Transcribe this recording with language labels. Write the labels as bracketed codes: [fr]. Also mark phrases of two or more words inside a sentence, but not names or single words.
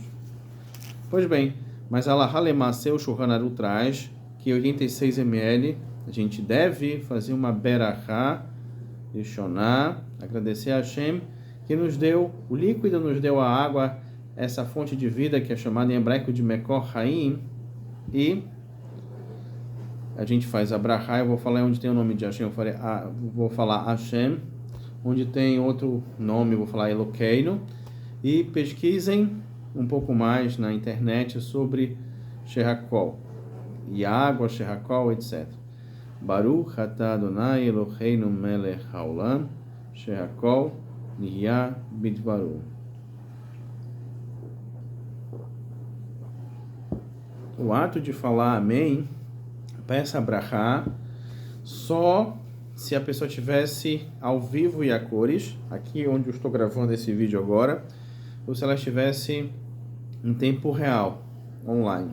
[pt] Pois bem, mas a [he] הלכה למעשה, [pt] o Shulchan Aruch traz que 86 ml a gente deve fazer uma [he] ברכה, ראשונה, [pt] agradecer a Hashem, que nos deu o líquido, nos deu a água, essa fonte de vida que é chamada em hebraico de [he] מקור חיים, [pt] e a gente faz a brachá. Eu vou falar onde tem o nome de Hashem, vou falar Hashem, onde tem outro nome, eu vou falar Elokeinu, e pesquisem um pouco mais na internet sobre Sherakol, e água, Sherakol, etc. [he] ברוך אתה אדוני אלהינו מלך העולם, שהכל נהיה בדברו. [pt] O ato de falar amém, peça brachá, só se a pessoa tivesse ao vivo e a cores, aqui onde eu estou gravando esse vídeo agora, ou se ela estivesse em tempo real, online.